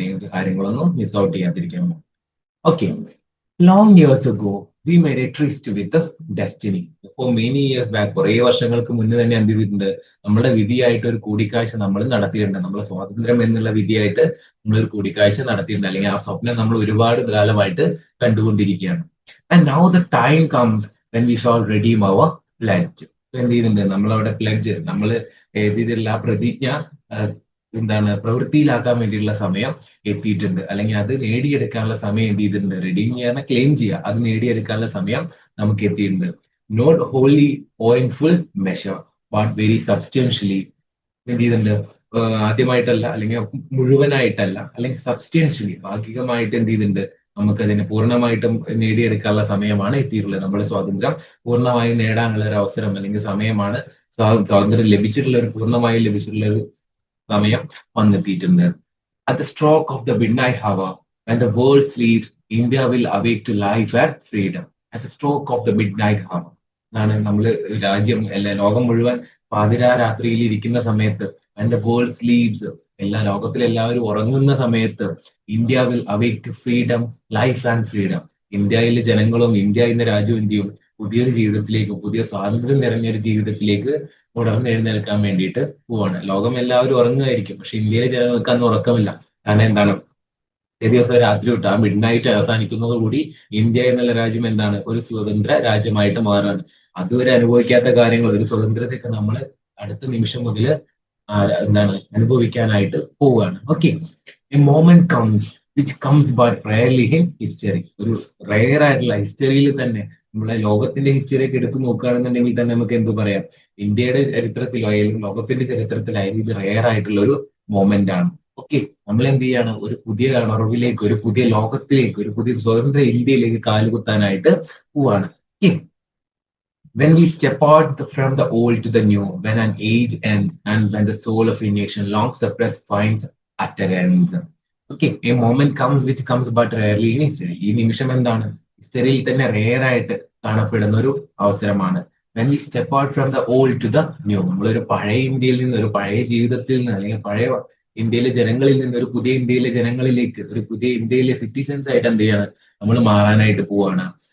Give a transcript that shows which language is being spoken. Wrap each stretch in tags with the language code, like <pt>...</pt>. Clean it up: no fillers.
<ml>നിങ്ങൾക്ക് കാര്യങ്ങളൊന്നും miss out ചെയ്യാതിരിക്കാൻ.</ml> <en>Okay, long years ago we made a tryst with destiny.</en> <ml>ഇപ്പോൾ മെനി ഇയേഴ്സ് ബാക്ക്, കുറെ വർഷങ്ങൾക്ക് മുന്നേ തന്നെ എന്ത് ചെയ്തിട്ടുണ്ട്, നമ്മുടെ വിധിയായിട്ട് ഒരു കൂടിക്കാഴ്ച നമ്മൾ നടത്തിയിട്ടുണ്ട്. നമ്മുടെ സ്വാതന്ത്ര്യം എന്നുള്ള വിധിയായിട്ട് നമ്മളൊരു കൂടിക്കാഴ്ച നടത്തിയിട്ടുണ്ട്, അല്ലെങ്കിൽ ആ സ്വപ്നം നമ്മൾ ഒരുപാട് കാലമായിട്ട് കണ്ടുകൊണ്ടിരിക്കുകയാണ്. And now the time comes</ml> <en>when we shall redeem our pledge.</en> <ml>എന്ത് ചെയ്യുന്നുണ്ട്, നമ്മളവിടെ പ്ലെഡ്ജ്, നമ്മൾ എഴുതിയിട്ടുള്ള ആ പ്രതിജ്ഞ പ്രവൃത്തിയിലാക്കാൻ വേണ്ടിയുള്ള സമയം എത്തിയിട്ടുണ്ട്, അല്ലെങ്കിൽ അത് നേടിയെടുക്കാനുള്ള സമയം എന്ത് ചെയ്തിട്ടുണ്ട്, റെഡീം ചെയ്യാൻ ക്ലെയിം ചെയ്യുക, അത് നേടിയെടുക്കാനുള്ള സമയം നമുക്ക് എത്തിയിട്ടുണ്ട്.</ml> <en>not wholly or in full measure but very substantially</en> <ml>എന്ത് ചെയ്തിട്ടുണ്ട്, ആദ്യമായിട്ടല്ല അല്ലെങ്കിൽ മുഴുവനായിട്ടല്ല അല്ലെങ്കിൽ സബ്സ്റ്റൻഷ്യലി ഭാഗികമായിട്ട് എന്ത് ചെയ്തിട്ടുണ്ട്, നമുക്കതിനെ പൂർണ്ണമായിട്ടും നേടിയെടുക്കാനുള്ള സമയമാണ് എത്തിയിട്ടുള്ളത്. നമ്മുടെ സ്വാതന്ത്ര്യം പൂർണ്ണമായും നേടാനുള്ള ഒരു അവസരം അല്ലെങ്കിൽ സമയമാണ്, സ്വാതന്ത്ര്യം ലഭിച്ചിട്ടുള്ള ഒരു പൂർണ്ണമായും ലഭിച്ചിട്ടുള്ള ഒരു സമയം വന്നെത്തിയിട്ടുണ്ട്.</ml> <en>At the stroke of the midnight hour, when the world sleeps, India will awake to life and freedom. At the stroke of the midnight hour</en> <ml>എന്നാണ് നമ്മൾ രാജ്യം ലോകം മുഴുവൻ പാതിരാത്രിയിൽ ഇരിക്കുന്ന സമയത്ത്,</ml> <en>when the world sleeps,</en> <ml>ലോകത്തിലെ എല്ലാവരും ഉറങ്ങുന്ന സമയത്ത്,</ml> <en>India will awake to freedom, life and freedom.</en> <ml>ഇന്ത്യയിലെ ജനങ്ങളും ഇന്ത്യ എന്ന രാജ്യവും എന്ത് ചെയ്യും, പുതിയൊരു ജീവിതത്തിലേക്ക്, പുതിയ സ്വാതന്ത്ര്യം നിറഞ്ഞൊരു ജീവിതത്തിലേക്ക് ഉണർന്നെഴുന്നേൽക്കാൻ വേണ്ടിയിട്ട് പോവാണ്. ലോകം എല്ലാവരും ഉറങ്ങുമായിരിക്കും, പക്ഷെ ഇന്ത്യയിലെ ജനങ്ങൾക്ക് അന്ന് ഉറക്കമില്ല. കാരണം എന്താണ്, ഒരു ദിവസം രാത്രി തൊട്ട് ആ മിഡ് നൈറ്റ് അവസാനിക്കുന്നതോടുകൂടി ഇന്ത്യ എന്നുള്ള രാജ്യം എന്താണ്, ഒരു സ്വതന്ത്ര രാജ്യമായിട്ട് മാറാണ്. അതുവരെ അനുഭവിക്കാത്ത കാര്യങ്ങൾ, ഒരു സ്വതന്ത്രത്തൊക്കെ നമ്മൾ അടുത്ത നിമിഷം മുതൽ എന്താണ് അനുഭവിക്കാനായിട്ട് പോവുകയാണ്.</ml> <en>Okay, a moment comes which comes but rarely in history.</en> <ml>ഒരു റയർ ആയിട്ടുള്ള ഹിസ്റ്ററിയിൽ തന്നെ, നമ്മളെ ലോകത്തിന്റെ ഹിസ്റ്ററി ഒക്കെ എടുത്തു നോക്കുകയാണെന്നുണ്ടെങ്കിൽ തന്നെ നമുക്ക് എന്ത് പറയാം, ഇന്ത്യയുടെ ചരിത്രത്തിലോ അല്ലെങ്കിൽ ലോകത്തിന്റെ ചരിത്രത്തിലായാലും ഇത് റയർ ആയിട്ടുള്ള ഒരു മൊമെന്റ് ആണ്. ഓക്കെ, നമ്മൾ എന്ത് ചെയ്യാണ്, ഒരു പുതിയ ഉണർവിലേക്ക്, ഒരു പുതിയ ലോകത്തിലേക്ക്, ഒരു പുതിയ സ്വതന്ത്ര ഇന്ത്യയിലേക്ക് കാലുകുത്താനായിട്ട് പോവാണ്.</ml> <en>Okay, when we step out from the old to the new, when an age ends and when the soul of a nation long suppressed finds utterance. Okay, a moment comes which comes but rarely in history.</en> <ml>ഈ നിമിഷം എന്താണ്, ഹിസ്റ്ററിയിൽ തന്നെ rare ആയിട്ട് കാണപ്പെടുന്ന ഒരു അവസരമാണ്.</ml> <en>when we step out from the old to the new,</en> <ml>നമ്മളൊരു പഴയ ഇന്ത്യയിൽ നിന്ന്, ഒരു പഴയ ജീവിതത്തിൽ നിന്ന്, അല്ലെങ്കിൽ പഴയ ഇന്ത്യയിലെ ജനങ്ങളിൽ നിന്ന് ഒരു പുതിയ ഇന്ത്യയിലെ ജനങ്ങളിലേക്ക്, ഒരു പുതിയ ഇന്ത്യയിലെ സിറ്റിസൺസ് ആയിട്ട് എന്ത് ചെയ്യാണ്, നമ്മൾ മാറാനായിട്ട് പോവാണ്.</ml>